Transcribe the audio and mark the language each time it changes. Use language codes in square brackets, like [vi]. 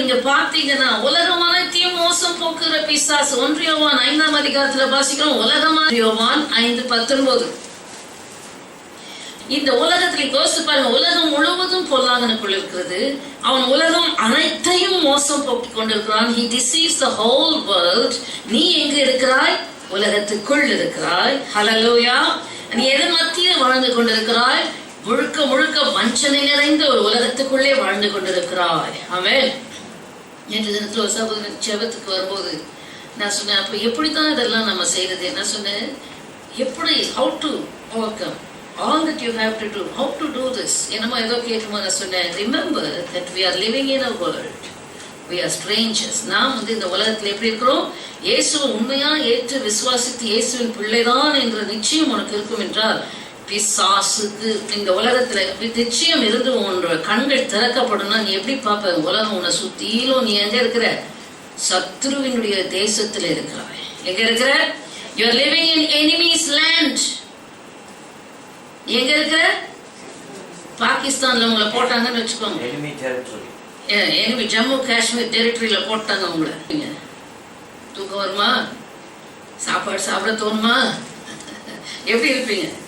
[ta] நீங்க பாத்தீங்கன்னா உலகம் அனைத்தையும் மோசம் போக்குற பிசாசு. 1 யோவான் 5ஆம் அதிகாரத்துல வாசிக்கிறோம். யோவான் 5:19. இந்த உலகத்துல யோசிச்சு பாருங்க, உலகம் முழுவதும் பொல்லாங்கனுக்குள் இருக்கிறது. அவன் உலகம் அனைத்தையும் மோசம் போக்கி கொண்டிருக்கிறான். [en] He deceives the whole world. [ta] நீ எங்க இருக்கிறாய்? உலகத்துக்குள் இருக்கிறாய். ஹல்லேலூயா. நீ எதன் மத்தியில் வாழ்ந்து கொண்டிருக்கிறாய்? முழுக்க முழுக்க வஞ்சனை நிறைந்த ஒரு உலகத்துக்குள்ளே வாழ்ந்து கொண்டிருக்கிறாய். ஆமென். நேற்று தினத்துல ஒரு சகோதரன் ஜெபத்துக்கு வரும்போது நான் சொன்னேன், அப்ப எப்படித்தான் இதெல்லாம் நம்ம செய்யறது? என்ன சொன்னேன், எப்படி [en] how to overcome all that you have to do, how to do this. [ta] என்னமோ ஏதோ கேட்கும்போது நான் சொன்னேன், [en] remember that we are living in a world, we are strangers. [ta] நாம் இந்த உலகத்துல எப்படி இருக்கிறோம்? இயேசுவை உண்மையா ஏற்று விசுவாசித்து இயேசுவின் பிள்ளைதான் என்ற நிச்சயம் உனக்கு இருக்கும் என்றால், பிசாசுக்கு இந்த உலகத்துல நிச்சயம் இருந்து உன்னோட கண்கள் திறக்கப்படும்னா நீ எப்படி பார்ப்ப? உலகம் உன்னை சுத்திலும் நீ எங்க இருக்கிற? சத்ருவினுடைய தேசத்துல இருக்கிறாய். எங்க இருக்கிற? [en] You are living in enemy's land. [ta] எங்க இருக்கிற? பாகிஸ்தான்ல உங்களை போட்டாங்கன்னு வச்சுக்கோங்க, enemy ஜம்மு காஷ்மீர் டெரிட்டரியில போட்டாங்க உங்களை. தூக்கம் வருமா? சாப்பாடு சாப்பிட தோணுமா? எப்படி இருப்பீங்க?